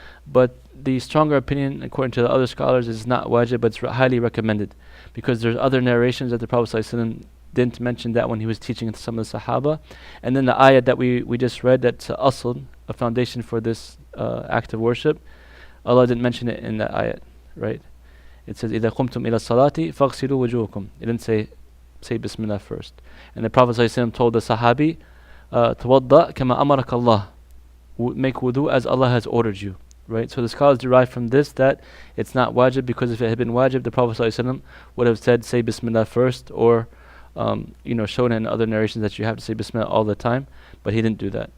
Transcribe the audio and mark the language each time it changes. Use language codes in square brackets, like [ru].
[en] But the stronger opinion, according to the other scholars, is not wajib, but it's highly recommended. Because there's other narrations that the Prophet ﷺ didn't mention that when he was teaching some of the Sahaba. And then the ayat that we just read, that's asl, a foundation for this act of worship, Allah didn't mention it in that ayat, right? It says, [ar] إِذَا قُمْتُمْ إِلَى الصَّلَاةِ فَاغْسِلُوا وُجُوهَكُمْ. [en] It didn't say Bismillah first. And the Prophet ﷺ told the Sahabi, [ar] تَوَضَّأْ كَمَا أَمَرَكَ اللَّهِ, [en] make wudu as Allah has ordered you. Right, so the scholars derive from this that it's not wajib, because if it had been wajib, the Prophet ﷺ would have said, say Bismillah first, or shown in other narrations that you have to say Bismillah all the time, but he didn't do that.